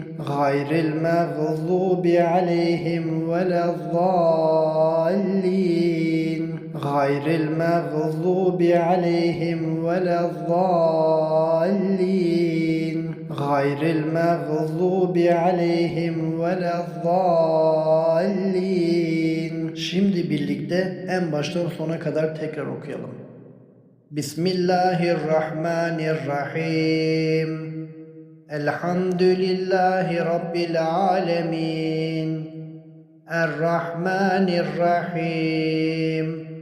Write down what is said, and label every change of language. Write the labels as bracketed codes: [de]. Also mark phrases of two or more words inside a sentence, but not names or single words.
[ar] غير المغضوب عليهم ولا الضالين. غير المغضوب عليهم ولا الضالين. غير المغضوب عليهم ولا الضالين. [tr] Şimdi birlikte en baştan sona kadar tekrar okuyalım. [ar] Bismillahirrahmanirrahim. الحمد لله رب العالمين. Errahmanirrahim.